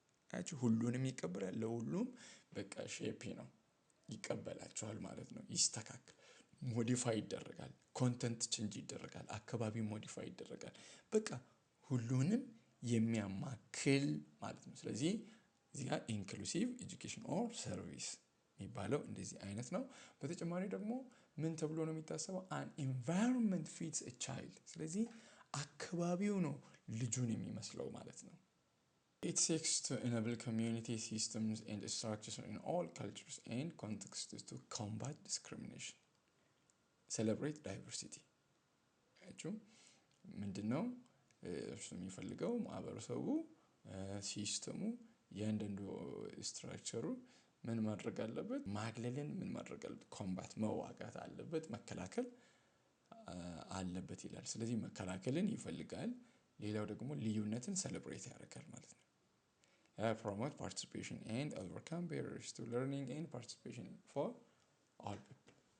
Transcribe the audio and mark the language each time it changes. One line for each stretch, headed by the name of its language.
Amharic: አያችሁ ሁሉንም ይቀበላል። ለሁሉም በቃ ሼፒ ነው፣ ይቀበላቸዋል ማለት ነው። ይስተካከል፣ ሞዲፋይ ይደረጋል፣ ኮንተንት ቼንጅ ይደረጋል፣ አካባቢ ሞዲፋይ ይደረጋል። በቃ ሁሉንም የሚያማክል ማለት ነው። ስለዚህ እዚህ ጋር ኢንክሉሲቭ ኤጁኬሽን ኦር ሰርቪስ የሚባለው እንደዚህ አይነት ነው። በተጨማሪ ደግሞ ምን ተብሎ ነው የሚታሰበው?
English: አን ኢንቫይሮንመንት ፊትስ አ ቻይልድ።
Amharic: ስለዚህ አካባቢው ነው ልጁን የሚመስለው ማለት ነው።
English: It seeks to enable community systems and structures in all cultures and contexts to combat discrimination, celebrate diversity.
Amharic: ምንድነው እርሱ የሚፈልገው? ማህበረሰቡ ሲስተሙ ያንደንዱ ስትራክቸሩ ምን ማድረግ አለበት? ማግለልን ምን ማድረግ አለበት? ኮምባት መዋጋት አለበት፣ መከላከል አለበት ይላል። ስለዚህ መከላከልን ይፈልጋል። ሌላው ደግሞ ልዩነትን ሴሌብሬት ያደርጋል ማለት ነው።
English: promote participation and overcome barriers to learning and participation for all people.